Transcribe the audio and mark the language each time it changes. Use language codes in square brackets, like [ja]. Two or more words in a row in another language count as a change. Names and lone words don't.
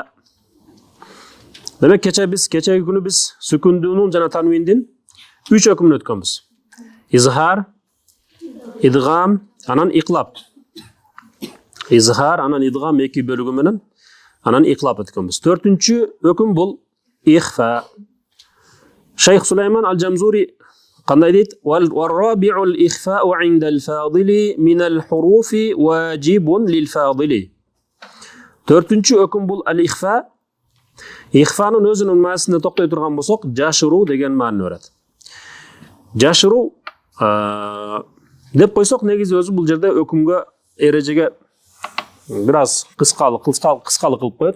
[ky] Демек кечеги күнү биз сүкүндүүнүн жана танвиндин 3 өкүмүн өткөнбүз. Изхар, идгам, анан иqlab. Изхар, анан идгам эки бөлүгү менен анан иqlab өткөнбүз. 4-чү өкүм бул ихфа. Шейх Сулейман Ал-Джамзури [uz] qanday deydi? [ar] وَالرَّابِعُ الْإِخْفَاءُ عِنْدَ الْفَاضِلِ مِنَ الْحُرُوفِ وَاجِبٌ لِلْفَاضِلِ. [ky] 4-чү өкүм бул al-ихфа. Ихфанын өзүнүн маанисине токтой турган болсок, жашыруу деген маани берет. Жашыруу деп койсок, негизи өзү бул жерде өкүмгө эрежеге бир аз кыскалык кылып коет.